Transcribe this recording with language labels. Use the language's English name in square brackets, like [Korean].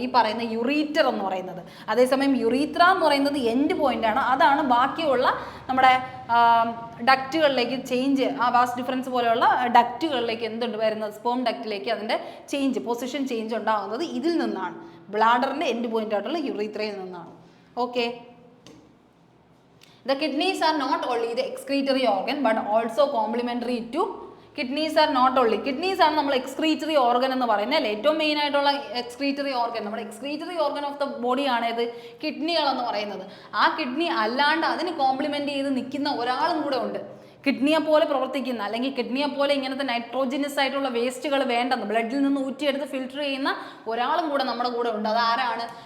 [Malayalam] ഈ പറയുന്ന യുറീറ്റർ എന്ന് പറയുന്നത്. അതേസമയം യുറീത്ര എന്ന് പറയുന്നത് എൻഡ് പോയിന്റ് ആണ്. അതാണ് ബാക്കിയുള്ള നമ്മുടെ ഡക്റ്റുകളിലേക്ക് ചേഞ്ച്, ആ വാസ്റ്റ് ഡിഫറൻസ് പോലെയുള്ള ഡക്റ്റുകളിലേക്ക് എന്തുണ്ട് വരുന്നത്? സ്പേം ഡക്റ്റിലേക്ക് അതിൻ്റെ പൊസിഷൻ ചേഞ്ച് ഉണ്ടാകുന്നത് ഇതിൽ നിന്നാണ്. ബ്ലാഡറിൻ്റെ എൻഡ് പോയിന്റ് ആയിട്ടുള്ള യുറീത്രയിൽ നിന്നാണ്. Okay. [English] The kidneys are not only the excretory organ but also complementary to kidneys are not only, [Malayalam] kidneys ആണ് നമ്മൾ എക്സ്ക്രീറ്ററി ഓർഗൻ എന്ന് പറയുന്നത് അല്ലേ, ഏറ്റവും മെയിൻ ആയിട്ടുള്ള എക്സ്ക്രീറ്ററി ഓർഗൻ, നമ്മുടെ excretory organ of the body ആണ് ഇത് കിഡ്നികൾ എന്ന് പറയുന്നത്. ആ കിഡ്നി അല്ലാണ്ട് അതിന് കോംപ്ലിമെന്റ് ചെയ്ത് നിൽക്കുന്ന ഒരാളും കൂടെ ഉണ്ട്, കിഡ്നിയെ പോലെ പ്രവർത്തിക്കുന്ന, അല്ലെങ്കിൽ കിഡ്നിയെ പോലെ ഇങ്ങനത്തെ നൈട്രോജിനസ് ആയിട്ടുള്ള വേസ്റ്റുകൾ വേണ്ടെന്ന് ബ്ലഡിൽ നിന്ന് ഊറ്റിയെടുത്ത് ഫിൽറ്റർ ചെയ്യുന്ന ഒരാളും കൂടെ നമ്മുടെ കൂടെ ഉണ്ട്. അത് ആരാണ്?